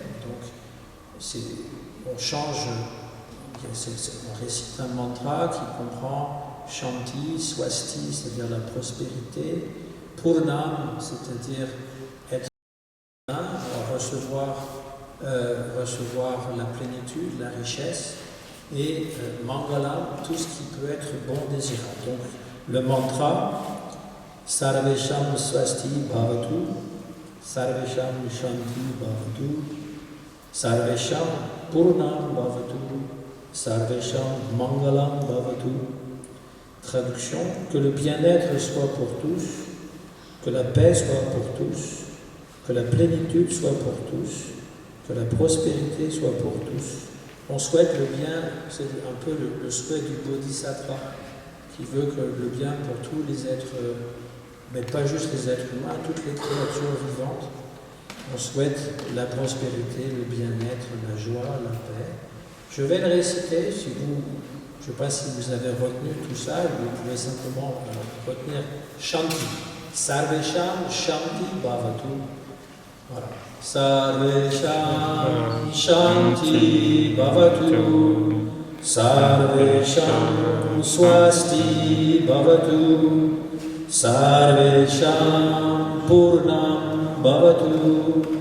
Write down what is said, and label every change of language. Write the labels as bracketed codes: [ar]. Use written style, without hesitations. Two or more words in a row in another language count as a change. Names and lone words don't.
[fr] Donc on change, on récite un mantra qui comprend Shanti, Swasti, c'est-à-dire la prospérité, Purnam, c'est-à-dire être plein, recevoir la plénitude, la richesse, et Mangalam, tout ce qui peut être bon désirable. Donc le mantra [sa] Sarvesham Swasti Bhavatu, Sarvesham Shanti Bhavatu, Sarvesham Purnam Bhavatu, Sarvesham Mangalam Bhavatu. [fr] Traduction, que le bien-être soit pour tous, que la paix soit pour tous, que la plénitude soit pour tous, que la prospérité soit pour tous. On souhaite le bien, c'est un peu le souhait du Bodhisattva, qui veut que le bien pour tous les êtres, mais pas juste les êtres humains, toutes les créatures vivantes. On souhaite la prospérité, le bien-être, la joie, la paix. Je vais le réciter, je ne sais pas si vous avez retenu tout ça, vous pouvez simplement retenir Shanti. [sa] Sarvesham Shanti Bhavatu. [fr] Voilà. [sa] Sarvesham Shanti Bhavatu. Sarvesham Swasti Bhavatu. Sarvesham Purnam Bhavatu.